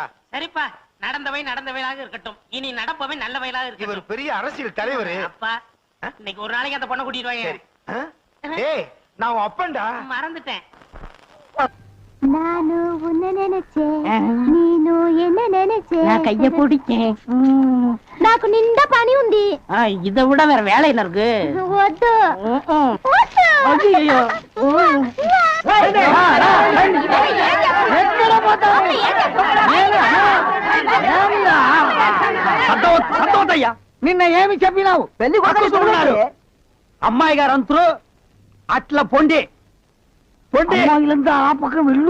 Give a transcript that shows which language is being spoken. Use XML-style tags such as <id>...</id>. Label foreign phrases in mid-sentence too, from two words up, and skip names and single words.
<ta>சரிப்பா, நடந்தவை நடந்தவையாக இருக்கட்டும், இனி நடப்பவை நல்லவையாக இருக்கு. இவர் பெரிய அரசியல் தலைவர். அப்பா இன்னைக்கு ஒரு நாளைக்கு அந்த பொண்ணை கூட்டிட்டு வாங்க. ஏய் நான் உன் அப்பன்டா. மறந்துட்டேன். நானு உன்னை நினைச்சேன், நீனு என்ன நினைச்சேன். நான் கைய பிடிச்சேன்.</ta> <te>నాకు నిండా పని ఉంది.</te> <ta>இதை விட வேற வேலை என்ன இருக்கு?</ta> <te>వద్దు.</te> <ta>ஐயோ</ta> <te>సంతోషయ్యా నిన్న ఏమి చెప్పినావు? పెళ్లి కొడుకున్నారు అమ్మాయి గారు అంతరు అట్లా పొండి పొండి ఆ పక్కన వెళ్ళు.</te>